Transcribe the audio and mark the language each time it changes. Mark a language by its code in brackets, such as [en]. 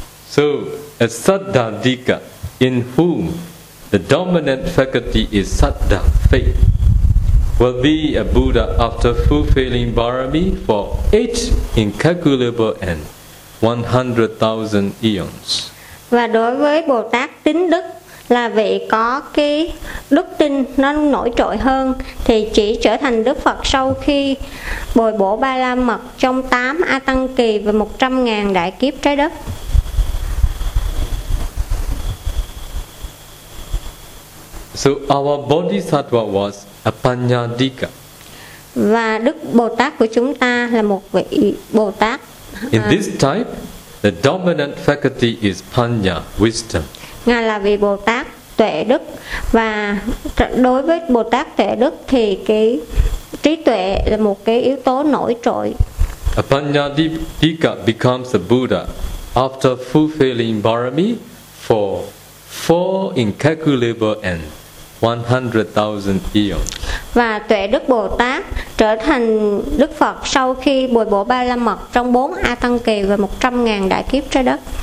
[en] So, a Saddhadika in whom the dominant faculty is Saddha, faith, will be a Buddha after fulfilling Parami for 8 incalculable and 100,000 eons. [vi] Và đối với Bồ Tát tín đức là vị có cái đức tin nó nổi trội hơn thì chỉ trở thành Đức Phật sau khi bồi bổ ba la mật trong 8 a tăng kỳ và 100.000 đại kiếp trái đất. [en] So our Bodhisattva was Apanyadika. [vi] Và Đức Bồ Tát của chúng ta là một vị Bồ Tát. [en] In this type, the dominant faculty is Panya, wisdom. [vi] Ngài là vị Bồ Tát tuệ đức, và đối với Bồ Tát tuệ đức thì cái trí tuệ là một cái yếu tố nổi trội. [en] Apanyadika becomes a Buddha after fulfilling Parami for 4 incalculable and 100,000 eons. [vi] Và tuệ đức Bồ Tát trở thành Đức Phật sau khi bồi bổ ba la mật trong 4 a tăng kỳ và 100.000 đại kiếp trái đất.